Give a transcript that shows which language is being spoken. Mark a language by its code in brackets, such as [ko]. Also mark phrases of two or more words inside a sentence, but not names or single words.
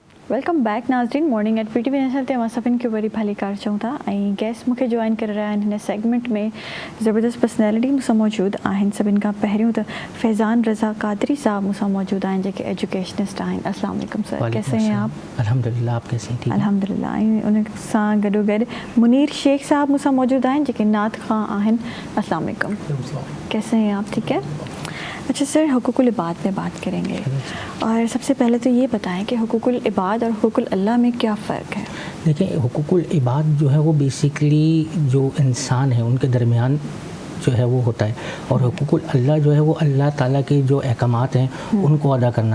[en] welcome back [sd] नाज़रीन मॉर्निंग एट PTV नेशनल ते सभिनि खे वरी भली कार चऊं था ऐं गेस्ट मूंखे जॉइन करे रहिया आहिनि हिन सेगमेंट में ज़बरदस्त पर्सनैलिटी मूंसां मौजूदु आहिनि। सभिनि खां पहिरियों त फैज़ान रज़ा कादरी साहब मूंसां मौजूदु आहिनि जेके एजुकेशनिस्ट आहिनि। [ar] السلام علیکم [ur] سر، کیسے ہیں آپ? الحمدللہ، آپ کیسے ہیں? ٹھیک ہے. الحمدللہ. [sd] ऐं उन सां गॾोगॾु मुनीर शेख साहब मूंसां मौजूदु आहिनि जेके नात खां आहिनि। [ar] السلام عليكم, [ur] کیسے ہیں آپ؟ ٹھیک ہے. اچھا سر، حقوق العباد پہ بات کریں گے اور سب سے پہلے تو یہ بتائیں کہ حقوق العباد اور حقوق اللہ میں کیا فرق ہے? دیکھیے، حقوق العباد جو ہے وہ بیسکلی جو انسان ہے ان کے درمیان جو ہے وہ ہوتا ہے، اور حقوق اللہ جو ہے وہ اللہ تعالیٰ کے جو احکامات ہیں ان کو ادا کرنا.